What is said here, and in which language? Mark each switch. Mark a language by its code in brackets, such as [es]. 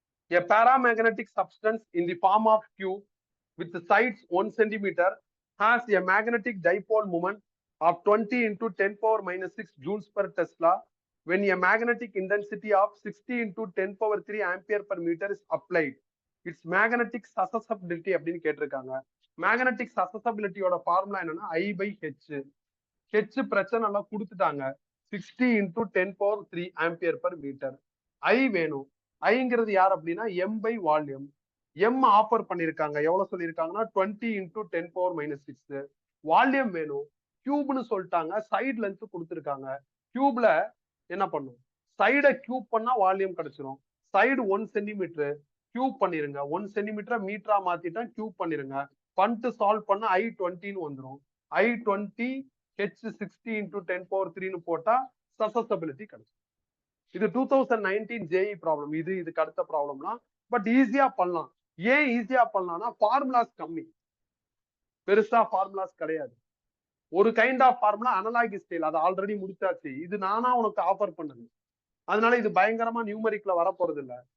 [en] A paramagnetic substance in the form of cube with the sides 1 centimeter has a magnetic dipole moment of 20 into 10 power minus 6 joules per Tesla when a magnetic intensity of 60 into 10 power 3 ampere per meter is applied. Its magnetic susceptibility [ta] அப்படின்னு கேட்டிருக்காங்க. Magnetic சசப்டபிலிட்டியோட formula என்னன்னா ஐ by H. H பிரச்சனை எல்லாம் கொடுத்துட்டாங்க. [en] 60 into 10 power 3 ampere per meter. [ta] ஐ வேணும். ஐங்கிறது யார் அப்படின்னா M by volume. M offer பண்ணிருக்காங்க. எவ்வளவு சொல்லியிருக்காங்கன்னா 20 into 10 power minus 6. வால்யூம் வேணும். கியூப்னு சொல்லிட்டாங்க. சைடு லென்த் கொடுத்துருக்காங்க. கியூப்ல என்ன பண்ணும், சைடை கியூப் பண்ணா வால்யூம் கிடைச்சிரும். சைடு 1 சென்டிமீட்டர் கியூப் பண்ணிருங்க. 1 சென்டிமீட்டர் மீட்டரா மாத்திட்டா கியூப் பண்ணிருங்க. பண்ணிட்டு சால்வ் பண்ணா I20 வந்துடும். I20 H [en] 60 into 10 power 3 [ta] போட்டா சசப்டபிலிட்டி கிடைக்கும். இது 2019 ஜேஇ ப்ராப்ளம். இதுக்கு அடுத்த ப்ராப்ளம்லாம் பட் ஈஸியா பண்ணலாம். ஏன் ஈஸியா பண்ணலாம்னா ஃபார்முலாஸ் கம்மி, பெருசா ஃபார்முலாஸ் கிடையாது. ஒரு kind of formula analogy style, அது ஆல்ரெடி முடிச்சாச்சு. இது நானா உனக்கு ஆஃபர் பண்ணது, அதனால இது பயங்கரமா நியூமரிக்ல வரப்போறது இல்ல.